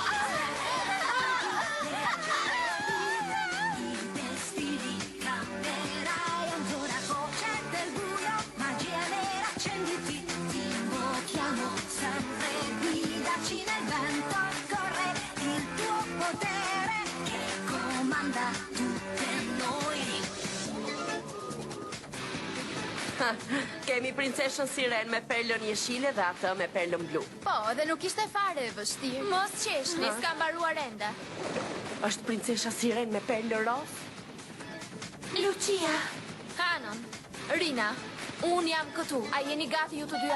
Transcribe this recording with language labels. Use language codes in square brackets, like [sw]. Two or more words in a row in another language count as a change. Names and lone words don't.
[it] I destini cambierai ancora, voce del buio, magia nera, accenditi, ti invochiamo sempre, guidaci nel vento, corre il tuo potere che comanda tutte noi. [sq] Kemi princeshën Siren me perlën jeshile dhe atë me perlën blu. Po, dhe nuk ishte fare e vështirë. Mos qeshni, s'ka mbaruar ende. Është princesha Siren me perlën roz? Lucia. Kanon. Rina, unë jam këtu. A jeni gati ju të dyja